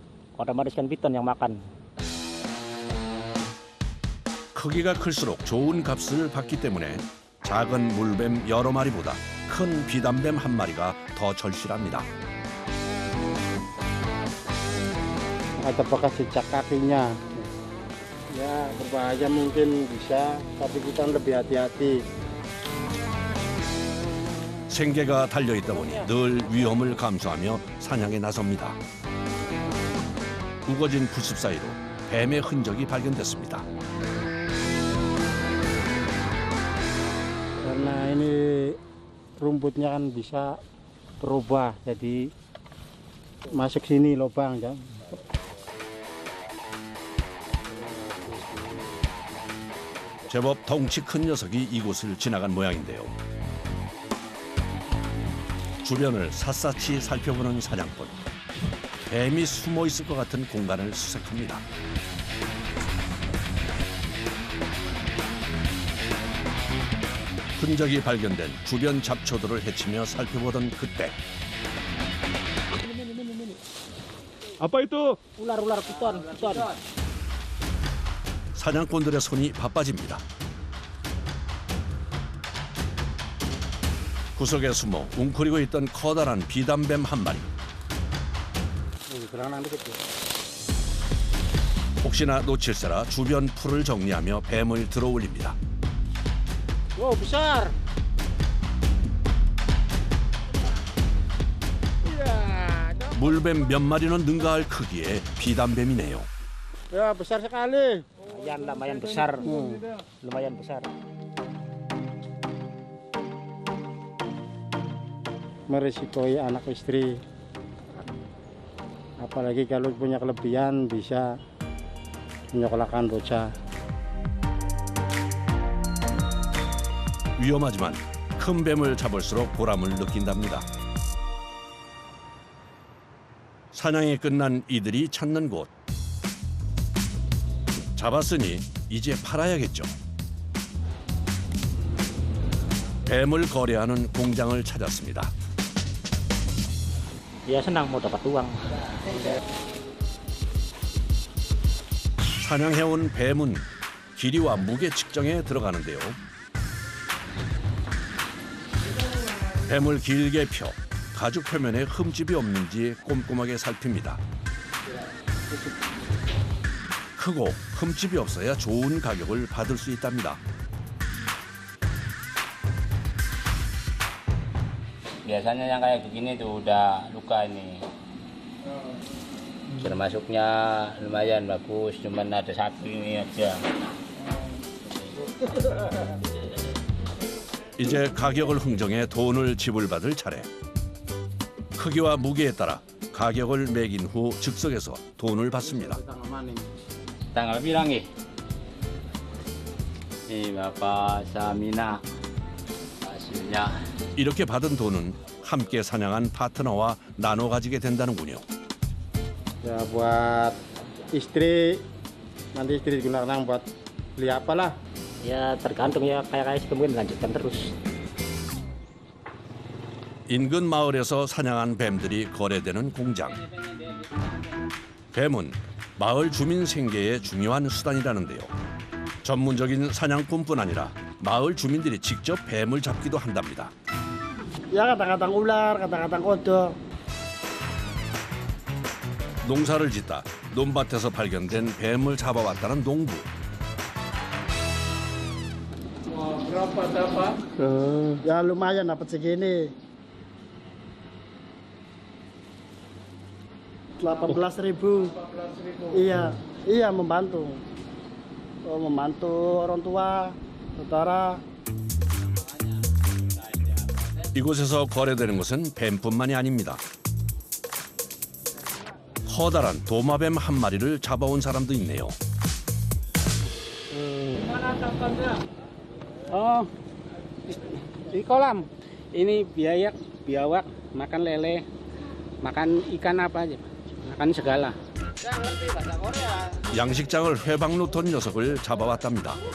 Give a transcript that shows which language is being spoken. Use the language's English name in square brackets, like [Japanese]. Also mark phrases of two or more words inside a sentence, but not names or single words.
[Indonesian] Otomatis kan piton yang makan. [Korean] 크기가 클수록 좋은 값을 받기 때문에 작은 물뱀 여러 마리보다 큰 비단뱀 한 마리가 더 절실합니다. [Indonesian] Ada bekas jejak kakinya. Ya berbahaya mungkin bisa, tapi kita lebih hati-hati. [Korean] 생계가 달려있다 보니 늘 위험을 감수하며 사냥에 나섭니다. 우거진 풀숲 사이로 뱀의 흔적이 발견됐습니다. [Indonesian] Karena ini rumputnya kan bisa berubah, jadi masuk sini lubang ya. [Korean] 제법 덩치 큰 녀석이 이곳을 지나간 모양인데요. 주변을 샅샅이 살펴보는 사냥꾼. 뱀이 숨어 있을 것 같은 공간을 수색합니다. 흔적이 발견된 주변 잡초들을 헤치며 살펴보던 그때 [Indonesian] Apa itu? Ular piton. [Korean] 사냥꾼들의 손이 바빠집니다. 구석에 숨어 웅크리고 있던 커다란 비단뱀 한 마리. 혹시나 놓칠세라 주변 풀을 정리하며 뱀을 들어올립니다. [Indonesian] Wow, besar. [Korean] 물뱀 몇 마리는 능가할 크기의 비단뱀이네요. [Indonesian] Ya, besar sekali. Lumayan besar. Lumayan besar. Meresikoi anak istri. Apalagi kalau punya kelebihan bisa menyekolahkan bocah. [Korean] 위험하지만 큰 뱀을 잡을수록 보람을 느낀답니다. 사냥이 끝난 이들이 찾는 곳. 잡았으니 이제 팔아야겠죠. 뱀을 거래하는 공장을 찾았습니다. [Indonesian] Ya senang mau dapat uang. [Korean] 사냥해온 뱀은 길이와 무게 측정에 들어가는데요. 뱀을 길게 펴 가죽 표면에 흠집이 없는지 꼼꼼하게 살핍니다. 크고 흠집이 없어야 좋은 가격을 받을 수 있답니다. [Indonesian] Biasanya yang kayak begini tuh udah luka ini. Termasuknya lumayan bagus, cuman ada satu ini aja. [Korean] 이제 가격을 흥정해 돈을 지불받을 차례. 크기와 무게에 따라 가격을 매긴 후 즉석에서 돈을 받습니다. [Indonesian] Tanggal bilang nih. Nih Bapak Samina. Hasilnya. [Korean] 이렇게 받은 돈은 함께 사냥한 파트너와 나눠 가지게 된다는군요. [Indonesian] Ya buat istri, nanti istri digunakan buat beli apalah. Ya tergantung ya kayak mungkin lanjutkan terus. [Korean] 인근 마을에서 사냥한 뱀들이 거래되는 공장. 뱀은 마을 주민 생계의 중요한 수단이라는데요. 전문적인 사냥꾼뿐 아니라 마을 주민들이 직접 뱀을 잡기도 한답니다. [Indonesian] Ya kadang-kadang ular, kadang-kadang kodok. [Korean] 농사를 짓다 논밭에서 발견된 뱀을 잡아왔다는 농부. [Indonesian] Berapa dapat? Ya lumayan dapat segini. 18.000. Iya membantu. Membantu orang tua, saudara. [Korean] 이곳에서 거래되는 것은 뱀뿐만이 아닙니다. 커다란 도마뱀 한 마리를 잡아온 사람도 있네요. [Indonesian] Oh, di kolam. Ini biawak, makan lele, makan ikan apa aja, makan segala. [Korean] 양식장을 회방 놓던 녀석을 잡아왔답니다.